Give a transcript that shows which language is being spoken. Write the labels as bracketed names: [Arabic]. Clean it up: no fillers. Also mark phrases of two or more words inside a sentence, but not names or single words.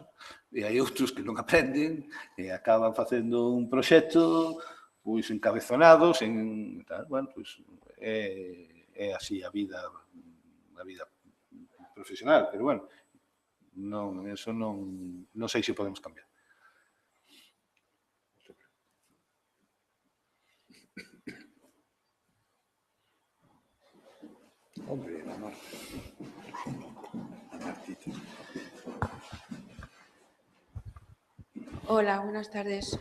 [Galician] E hai outros que non aprenden e acaban facendo un proxecto pois encabezonados en tal. Bueno, pois é así a vida profesional, pero bueno, non, eso non sei se podemos cambiar. [Spanish] Hombre, la Marta. La Martita. Hola, buenas tardes.